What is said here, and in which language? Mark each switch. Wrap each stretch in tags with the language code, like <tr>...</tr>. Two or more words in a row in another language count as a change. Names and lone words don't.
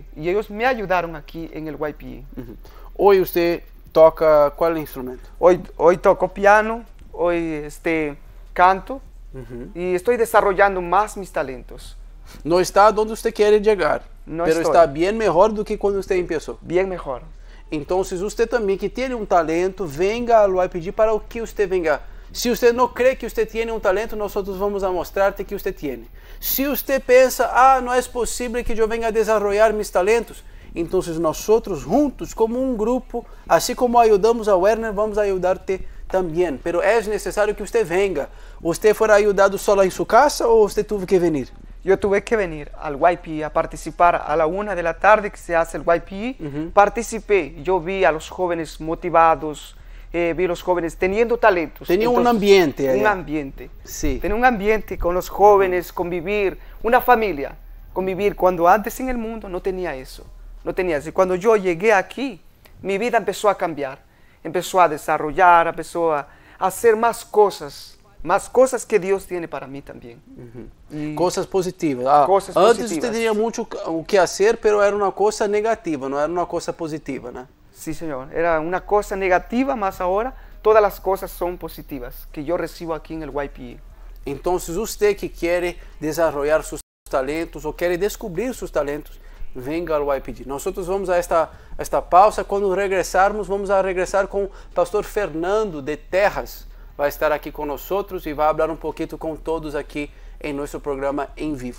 <es>Y ellos me ayudaron aquí en el YPG. Hoy usted toca ¿cuál instrumento? Hoy toco piano, hoy canto y estoy desarrollando más mis talentos. No está donde usted quiere llegar. No pero estoy. está bien mejor</es> <pt>do que quando</pt> <es>usted empezó. Bien mejor.</es> <pt>Então, usted também que tem um talento, venga ao YPG para o que</pt> <es>usted venga.</es> <pt>Se você não crê que você tem um talento, nós vamos a mostrar-te que você tem. Se você pensa, não é possível que eu venha a desenvolver meus talentos, então nós juntos, como um grupo, assim como ajudamos a Werner, vamos ajudar-te também. Pero é necessário que você venha. Você foi ajudado só em sua casa ou você teve que vir?</pt> <es>Yo tuve que venir al YPG a participar a la 1 de la tarde que se hace el YPG. Participé, yo vi a los jóvenes motivados, vi a los jóvenes teniendo talentos. Tenía un ambiente allá. Un ambiente. Sí. Tenía un ambiente con los jóvenes, convivir, una familia, convivir. Cuando antes en el mundo no tenía eso. No tenía eso. Y cuando yo llegué aquí, mi vida empezó a cambiar. Empezó a desarrollar, empezó a hacer más cosas que Dios tiene para mí también.</es> <pt>Coisas positivas.</pt> <es>Cosas antes positivas.</es> <pt>você tinha muito o que fazer, pero era uma coisa negativa, não era uma coisa positiva, né?</pt> <es>Sí, Señor. Era una cosa negativa, mas ahora todas las cosas son positivas que yo recibo aquí en el YPG.</es> <pt>Então, você que quer desenvolver seus talentos ou quer descobrir seus talentos, venga ao YPG. Nós vamos a esta pausa. Quando regressarmos, vamos a regressar com o pastor Fernando de Terras. Vai estar aqui conosco e vai falar um pouquinho com todos aqui em nosso programa em vivo.</pt>